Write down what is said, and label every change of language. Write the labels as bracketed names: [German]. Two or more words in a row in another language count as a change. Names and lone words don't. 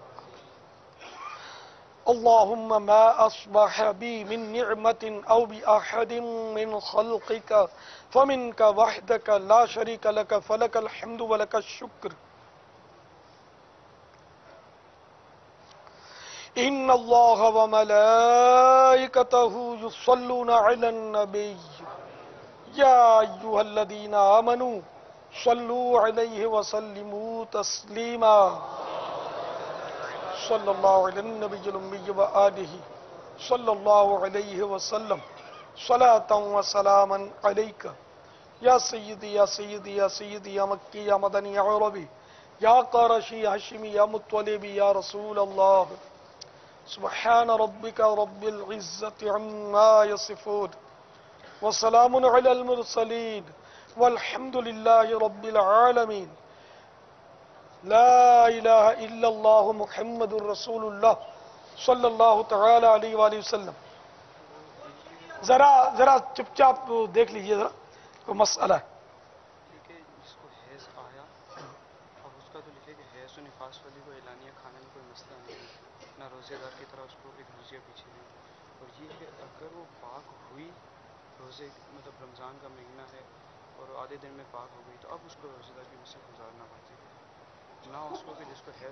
[Arabic] اللهم ما أصبح بي من نعمة أو بأحد من خلقك فمنك وحدك لا شريك لك فلك الحمد ولك الشكر. إن الله وملائكته يصلون على النبي يا أيها الذين آمنوا صلوا عليه وسلموا تسليما. صلى الله عليه النبي الأمي وآله صلى الله عليه وسلم صلاة وسلاما عليك يا سيدي يا سيدي يا سيدي يا مكي يا مدني يا عربي يا قرشي هاشمي يا مطلبي يا رسول الله. سبحان ربك رب العزة عما يصفون وسلام على المرسلين والحمد لله رب العالمين. لا إله إلا الله محمد رسول الله صلى الله تعالى عليه وسلم. [Urdu] ذرا چپ چاپ دیکھ لیجیے، ذرا کوئی مسئلہ ہے. جس کو حیض آیا اب اس کا تو لکھے کہ حیض اور نفاس والی کو اعلانیہ کھانے میں کوئی مسئلہ نہیں ہے، نہ روزہ دار کی طرح اس کو ایک روزیہ پیچھے نہیں. اور یہ کہ اگر وہ پاک ہوئی، روزے مطلب رمضان کا مہینہ ہے اور آدھے دن میں پاک ہو گئی، تو اب اس کو روزہ دار کی مثل گزارنا پڑتی ہے، نہ اس کو کہ جس کو حیض